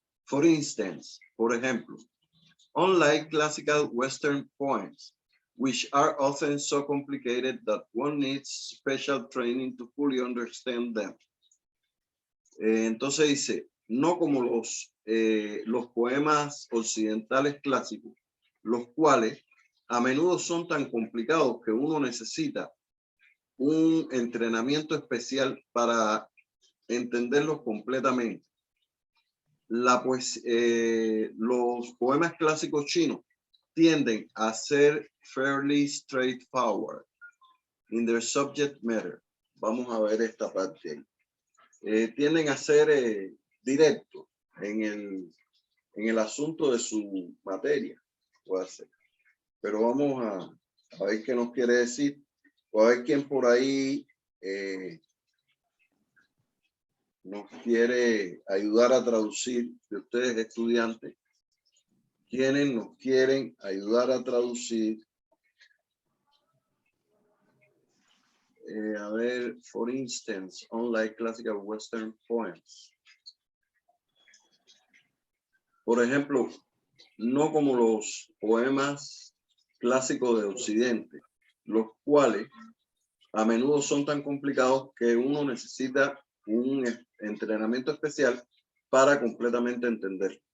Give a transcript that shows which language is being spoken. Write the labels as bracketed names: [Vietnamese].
[English] For instance, [Spanish] por ejemplo, [English] unlike classical Western poems, which are often so complicated that one needs special training to fully understand them. [Spanish] Entonces dice, no como los poemas occidentales clásicos, los cuales a menudo son tan complicados que uno necesita un entrenamiento especial para entenderlos completamente. Los poemas clásicos chinos tienden a ser [English] fairly straightforward in their subject matter. [Spanish] Vamos a ver esta parte. Tienden a ser directos en el asunto de su materia. Puede ser. Pero vamos a ver qué nos quiere decir. O a ver quién por ahí nos quiere ayudar a traducir, de ustedes estudiantes, quienes nos quieren ayudar a traducir. A ver, [English] for instance, unlike classical Western poems. [Spanish] Por ejemplo, no como los poemas clásicos de Occidente, los cuales a menudo son tan complicados que uno necesita un entrenamiento especial para completamente entender.